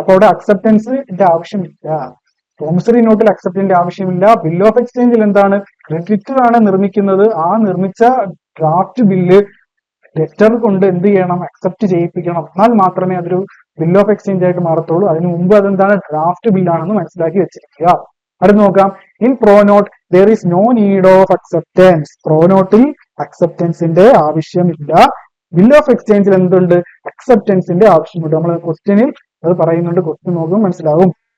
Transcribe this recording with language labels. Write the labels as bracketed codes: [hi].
[ml] അപ്പൊ അവിടെ അക്സെപ്റ്റൻസിന്റെ ആവശ്യമില്ല, പ്രോമിസറി നോട്ടിൽ അക്സെപ്റ്റൻസിന്റെ ആവശ്യമില്ല. ബിൽ ഓഫ് എക്സ്ചേഞ്ചിൽ എന്താണ്, ക്രെഡിറ്റർ ആണ് നിർമ്മിക്കുന്നത്. ആ നിർമ്മിച്ച ഡ്രാഫ്റ്റ് ബില്ല് ലെറ്റർ കൊണ്ട് എന്ത് ചെയ്യണം, അക്സെപ്റ്റ് ചെയ്യിപ്പിക്കണം. എന്നാൽ മാത്രമേ അതൊരു ബിൽ ഓഫ് എക്സ്ചേഞ്ച് ആയിട്ട് മാറത്തുള്ളൂ. അതിന് മുമ്പ് അതെന്താണ്, ഡ്രാഫ്റ്റ് ബില്ലാണെന്ന് മനസ്സിലാക്കി വെച്ചിരിക്കുക. അടുത്ത് നോക്കാം. [en] In pronote there is no need of acceptance. [ml] പ്രോനോട്ടിൽ അക്സെപ്റ്റൻസിന്റെ ആവശ്യമില്ല. ബിൽ ഓഫ് എക്സ്ചേഞ്ചിൽ എന്തുണ്ട്, അക്സെപ്റ്റൻസിന്റെ ആവശ്യമുണ്ട്. നമ്മൾ ക്വസ്റ്റ്യനിൽ അത് പറയുന്നുണ്ട്, ക്വസ്റ്റ്യൻ നോക്കുമ്പോൾ മനസ്സിലാവും.